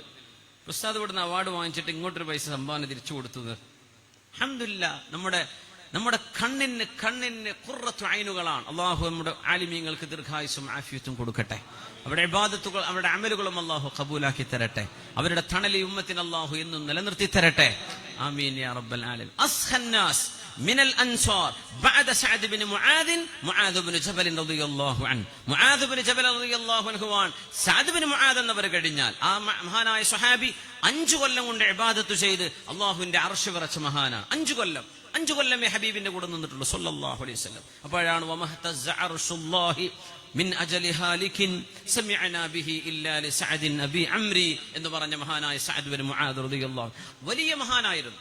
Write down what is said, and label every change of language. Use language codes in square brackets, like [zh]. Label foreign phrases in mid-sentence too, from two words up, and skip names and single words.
[ml] ഉസ്താദ് ഇവിടുന്ന് അവാർഡ് വാങ്ങിച്ചിട്ട് ഇങ്ങോട്ടൊരു പൈസ സംഭാവന തിരിച്ചു കൊടുത്തത് അൽഹംദുലില്ലാഹ് നമ്മുടെ കണ്ണിന് ഖുർറത്തു ഐനുകളാണ്. അള്ളാഹു നമ്മുടെ ആലിമീങ്ങൾക്ക് ദീർഘായുസ്സും ആഫിയത്തും കൊടുക്കട്ടെ. അവരുടെ ഇബാദത്തുകൾ, അവരുടെ അമലുകളും അള്ളാഹു ഖബൂലാക്കി തരട്ടെ. അവരുടെ തണലി ഉമ്മത്തിന് അള്ളാഹു എന്നും നിലനിർത്തി തരട്ടെ. [ar] آمين يا رب العالمين. أسخى الناس من الأنصار بعد سعد بن معاذ بن جبل رضي الله عنه. معاذ بن جبل رضي الله عنه وان [ml] സഅദ് ബിൻ മുആദ് എന്നവർ കഴിഞ്ഞാൽ ആ മഹാനായ സ്വഹാബി 5 കൊല്ലം കൊണ്ട് ഇബാദത്ത് ചെയ്ത് അല്ലാഹുവിന്റെ അർശ് വിറച്ച മഹാനാണ്. 5 കൊല്ലമേ ഹബീബിന്റെ കൂടെ നിന്നിട്ടുള്ളൂ [ar] صلى الله عليه وسلم. അപ്പോഴാണ് وما اهتز عرش الله من أجل هالك سمعنا به إلا ل سعد أبي عمرو [ml] എന്ന് പറഞ്ഞ മഹാനായ സഅദ് ബിൻ മുആദ് റളിയല്ലാഹു വലിയ മഹാനായിരുന്നു.